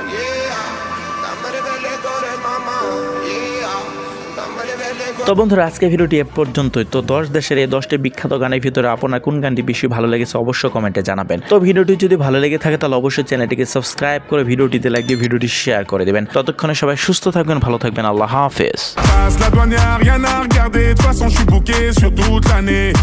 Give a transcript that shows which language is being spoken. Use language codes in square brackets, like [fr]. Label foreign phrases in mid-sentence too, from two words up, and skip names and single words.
[bn] তো বন্ধুরা, আজকে ভিডিওটি এ পর্যন্তই। তো 10 দেশের এই 10টি বিখ্যাত গানের ভিতরে আপনার কোন গানটি বেশি ভালো লেগেছে অবশ্যই কমেন্টে জানাবেন। তো ভিডিওটি যদি ভালো লেগে থাকে তাহলে অবশ্যই চ্যানেলটিকে সাবস্ক্রাইব করে ভিডিওটিতে লাইক দিয়ে ভিডিওটি শেয়ার করে দেবেন। ততক্ষণে সবাই সুস্থ থাকবেন, ভালো থাকবেন। আল্লাহ হাফেজ। [fr] Passe la douane, y'a rien à regarder. De toute façon, je suis booké sur toute l'année.